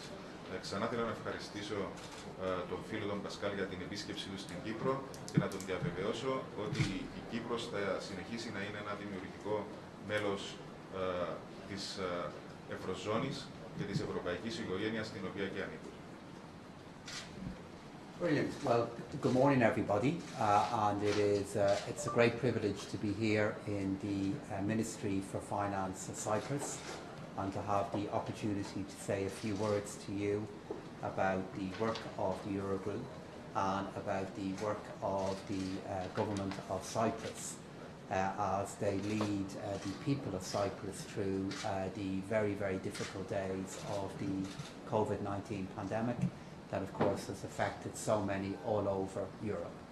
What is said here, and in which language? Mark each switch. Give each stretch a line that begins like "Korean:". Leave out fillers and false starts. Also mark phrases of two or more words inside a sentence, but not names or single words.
Greek: Ξανά θέλω να ευχαριστήσω τον φίλο τον Πασκάλ για την επίσκεψή του στην Κύπρο και να τον διαβεβαιώσω ότι η Κύπρος θα συνεχίσει να είναι ένα δημιουργικό μέλος της Ευρωζώνης και της ευρωπαϊκής οικογένειας στην οποία και ανήκω.
English: Brilliant. Well, good morning, everybody, and it's a great privilege to be here in the Ministry for Finance of Cyprus and to have the opportunity to say a few words to you about the work of the Eurogroup and about the work of the government of Cyprus as they lead the people of Cyprus through the very, very difficult days of the COVID-19 pandemic that of course has affected so many all over Europe.